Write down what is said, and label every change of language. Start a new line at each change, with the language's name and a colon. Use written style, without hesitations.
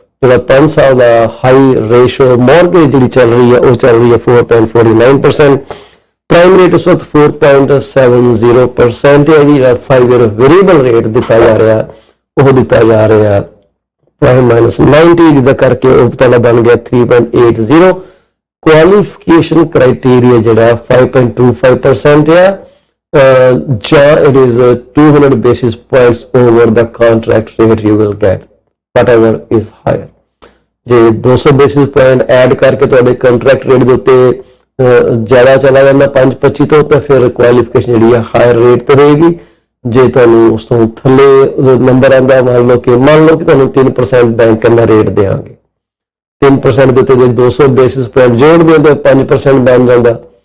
Punjabi: ਜਿਹੜਾ 5 ਸਾਲ ਦਾ high ratio mortgage ਜਿਹੜੀ ਚੱਲ ਰਹੀ ਹੈ ਉਹ ਚੱਲ ਰਹੀ ਹੈ 4.49%। ਪ੍ਰਾਈਮ ਰੇਟ ਇਸ ਵਕਤ 4.70% ਹੈ ਜੀ। ਜਿਹੜਾ 5 ਈਅਰ ਵੇਰੀਏਬਲ ਰੇਟ ਦਿੱਤਾ ਜਾ ਰਿਹਾ ਉਹ ਦਿੱਤਾ ਜਾ ਰਿਹਾ ਪ੍ਰਾਈਮ -90 ਜਿਹਦਾ ਕਰਕੇ ਉਹ ਤੁਹਾਡਾ ਬਣ ਗਿਆ 3.80। ਕੁਆਲੀਫਿਕੇਸ਼ਨ ਕ੍ਰਾਈਟੇਰੀਆ ਜਿਹੜਾ 5.25% ਹੈ ਜਾਂ
English: It is 200 basis points over the contract rate you will get whatever is higher।
Punjabi: ਜੇ 200 basis point ਐਡ ਕਰਕੇ ਤੁਹਾਡੇ ਕੰਟਰੈਕਟ ਰੇਟ ਦੇ ਉੱਤੇ ਜ਼ਿਆਦਾ ਚਲਾ ਜਾਂਦਾ 5.25 ਤੋਂ ਤਾਂ ਫਿਰ ਕੁਆਲੀਫਿਕੇਸ਼ਨ ਜਿਹੜੀ ਹੈ ਹਾਇਰ ਰੇਟ ਤੇ ਰਹੇਗੀ। ਜੇ ਤੁਹਾਨੂੰ ਉਸ ਤੋਂ ਥੱਲੇ ਨੰਬਰ ਆਉਂਦਾ ਮੰਨ ਲਓ ਕਿ ਤੁਹਾਨੂੰ 3% ਬੈਂਕ ਕਹਿੰਦਾ ਰੇਟ ਦੇਵਾਂਗੇ, 3% ਦੇ ਉੱਤੇ ਜੇ 200 ਬੇਸਿਸ ਪੁਆਇੰਟ ਜੋੜਦੇ ਤਾਂ 5% ਬਣ ਜਾਂਦਾ।